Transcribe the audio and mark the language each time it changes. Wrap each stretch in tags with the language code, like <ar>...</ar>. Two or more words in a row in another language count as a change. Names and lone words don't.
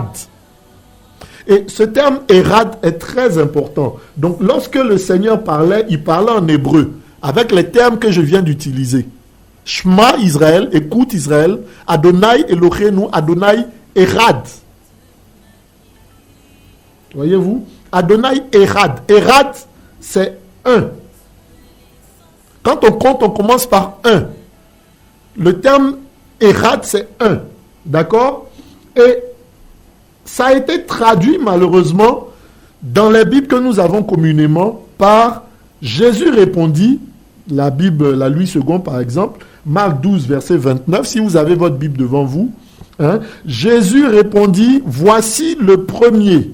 <fr>Et ce terme Echad est très important. Donc lorsque le Seigneur parlait, il parlait en hébreu, avec les termes que je viens d'utiliser.</fr> <he>שמע ישראל,</he> <fr>écoute Israël,</fr> <he>אדני אלהינו, אדני אחד.</he> <fr>Voyez-vous?</fr> <he>אדני אחד.</he> <fr>Echad, c'est un. Quand on compte, on commence par un. Le terme Echad, c'est un. D'accord? Et ça a été traduit malheureusement dans les Bibles que nous avons communément par Jésus répondit, la Bible, la Louis II par exemple, Marc 12, verset 29, si vous avez votre Bible devant vous, hein, Jésus répondit, voici le premier.</fr>